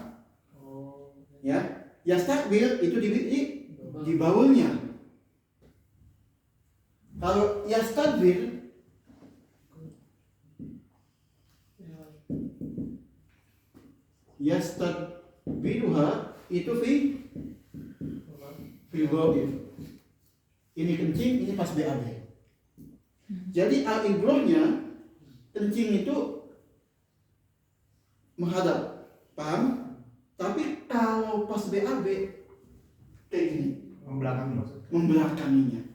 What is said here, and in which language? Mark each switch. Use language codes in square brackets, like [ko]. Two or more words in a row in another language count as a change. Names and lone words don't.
[id] Ya, yastakbil itu di baulnya. Kalau [ar] يستقبل يستقبلها [id] itu [ar] في غيب. [id] Ini kencing, ini pas BAB. Jadi al-ibrahnya kencing itu menghadap, paham? Tapi kalau pas BAB kayak gini, membelakanginya.